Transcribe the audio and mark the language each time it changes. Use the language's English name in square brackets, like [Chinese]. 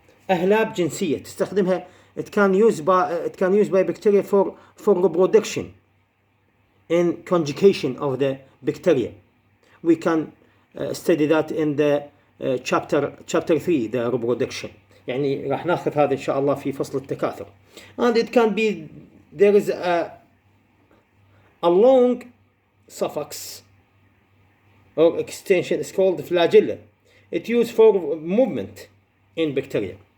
[Arabic] أهلاب جنسية تستخدمها. [English] It can use by bacteria for reproduction in conjugation of the bacteria. We can study that in the chapter 3, the reproduction. [Arabic] يعني راح ناخذ هذا إن شاء الله في فصل التكاثر. [English] And it can be, there is a long suffix or extension, is called flagella. It's used for movement in bacteria.